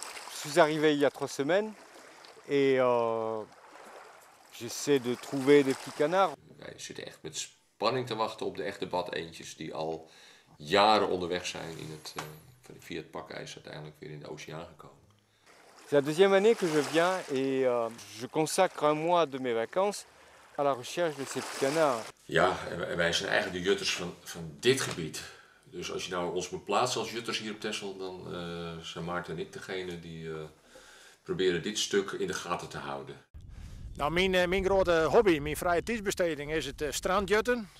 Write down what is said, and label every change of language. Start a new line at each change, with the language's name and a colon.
French: Je suis arrivé il y a 3 semaines et j'essaie de trouver des petits canards.
Dutch: Wij zitten echt met spanning te wachten op de echte badeentjes die al jaren onderweg zijn via het pakijs uiteindelijk weer in de oceaan gekomen.
French: C'est la deuxième année que je viens et je consacre un mois de mes vacances à la recherche de ces petits canards.
Dutch: Ja, en wij zijn eigenlijk de jutters van dit gebied. Dus als je nou ons moet plaatsen als jutters hier op Texel, dan zijn Maarten en ik degene die proberen dit stuk in de gaten te houden. Nou, mijn grote hobby, mijn vrije tijdsbesteding is het strandjutten.